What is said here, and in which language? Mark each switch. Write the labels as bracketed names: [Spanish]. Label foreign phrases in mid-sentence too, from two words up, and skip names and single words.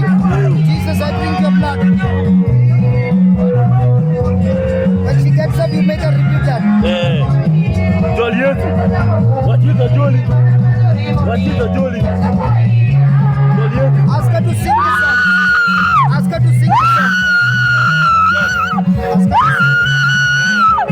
[English] Jesus, I drink your blood. When she gets up, you make her repeat that. [Swahili] Jolly yetu. Wachita jolly. Wachita jolly. Jolly yetu. [English] Ask her to sing the song. Ask her to sing the song. Ask her to sing.